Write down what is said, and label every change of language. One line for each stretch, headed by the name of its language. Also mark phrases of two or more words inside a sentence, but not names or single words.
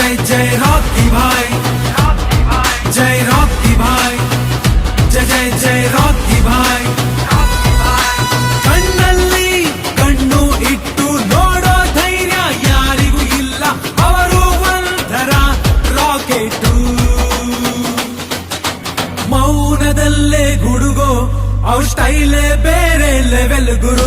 Hindi: जय रॉकी भाई, जय रॉकी भाई, जय जय जय रॉकी भाई.
Kannada: ಕಣ್ಣಲ್ಲಿ ಕಣ್ಣು ಇಟ್ಟು ನೋಡೋ ಧೈರ್ಯ ಯಾರಿಗೂ ಇಲ್ಲ, ಅವರು ಒಂಥರ ರಾಕೆಟು. ಮೌನದಲ್ಲೇ ಗುಡುಗೋ ಅವ್ರ ಸ್ಟೈಲೇ ಬೇರೆ ಲೆವೆಲ್ ಗುರು.